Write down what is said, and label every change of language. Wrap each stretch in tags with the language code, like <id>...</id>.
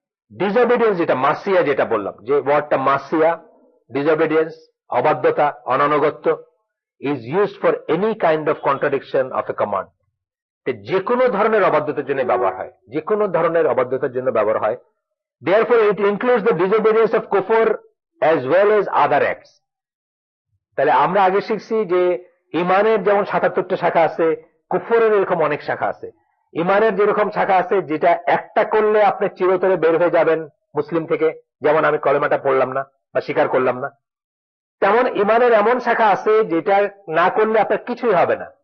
<en>disobedience,</en> <bn>যেটা Masia, যেটা বললাম যে ওয়ার্ডটা মাসিয়া, ডিসঅবিডিয়েন্স, অবাধ্যতা, অনানুগত্য,</bn> <en>Is used for any kind of contradiction of a command.</en> <bn>যে কোনো ধরনের অবাধ্যতার জন্য ব্যবহার হয়, যে কোনো ধরনের অবাধ্যতার জন্য ব্যবহার হয়।</bn> <en>Therefore it includes the disobedience of kufr as well as other acts.</en> <bn>তাহলে আমরা আগে শিখছি যে ইমানের যেমন 77টা শাখা আছে, কুফরের এরকম অনেক শাখা আছে। ইমানের যেরকম শাখা আছে যেটা একটা করলে আপনি চিরতরে বের হয়ে যাবেন মুসলিম থেকে, যেমন আমি কলেমাটা পড়লাম না বা স্বীকার করলাম না, তেমন ইমানের এমন শাখা আছে যেটা না করলে আপনার কিছুই হবে না।</bn>